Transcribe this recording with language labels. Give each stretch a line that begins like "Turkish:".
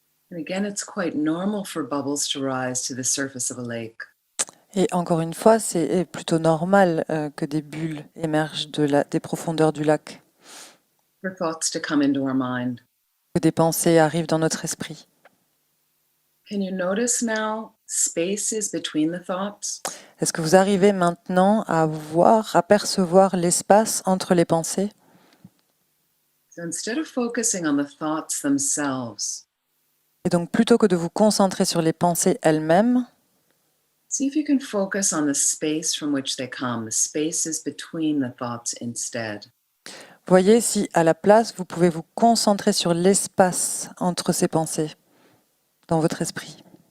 English: And again, it's quite normal for bubbles to rise to the surface of a lake.
French: Et encore une fois, c'est plutôt normal que des bulles émergent des profondeurs du lac,
English: For thoughts to come into our mind.
French: que des pensées arrivent dans notre esprit.
English: Can you notice now spaces between the thoughts?
French: Est-ce que vous arrivez maintenant à voir, à percevoir l'espace entre les pensées?
English: So instead of focusing on the thoughts themselves,
French: Et donc, plutôt que de vous concentrer sur les pensées elles-mêmes,
English: see if you can focus on the space from which they come, the spaces between the thoughts instead.
French: voyez si à la place, vous pouvez vous concentrer sur l'espace entre ces pensées dans votre esprit.